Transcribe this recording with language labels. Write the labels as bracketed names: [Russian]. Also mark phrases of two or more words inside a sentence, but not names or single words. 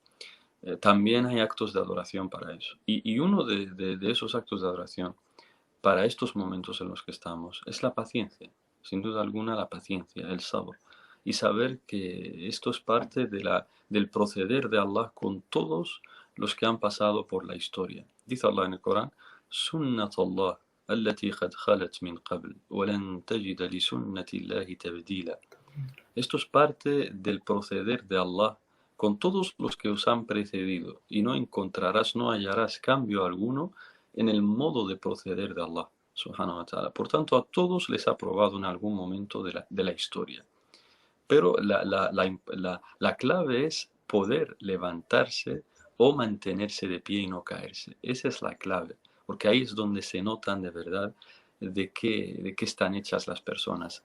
[Spanish] También hay actos de adoración para eso. Y uno de esos actos de adoración para estos momentos en los que estamos es la paciencia, sin duda alguna la paciencia, el sabr, y saber que esto es parte del proceder de Allah con todos los que han pasado por la historia. Dice Allah en el Corán: [Arabic] سنة الله التي قد خلت من قبل ولن تجد لسنة الله تبديلا. [Spanish] Esto es parte del proceder de Allah con todos los que os han precedido, y no encontrarás, no hallarás cambio alguno en el modo de proceder de Allah, [Arabic] سبحانه وتعالى. [Spanish] Por tanto, a todos les ha probado en algún momento de la historia. Pero la clave es poder levantarse o mantenerse de pie y no caerse. Esa es la clave, porque ahí es donde se notan de verdad de qué están hechas las personas.